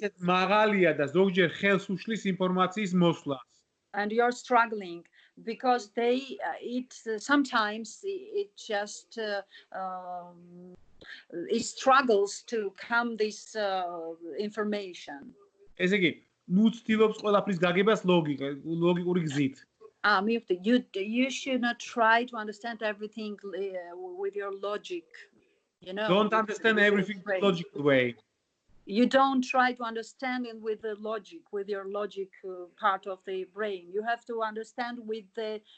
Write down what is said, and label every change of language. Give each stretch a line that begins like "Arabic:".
Georgian: ისეთ მაღალია და ზოგჯერ ხელს უშლის ინფორმაციის მოსვლას.
English: and you're struggling because sometimes it just it struggles to come this information.
Georgian: ესე იგი, ნუ ცდილობს ყველაფრის გაგებას ლოგიკური გზით.
English: You should not try to understand everything with your logic, you know. Don't understand everything the logical way. You don't try to understand it with the logic, with your logic part of the brain. You have to understand with the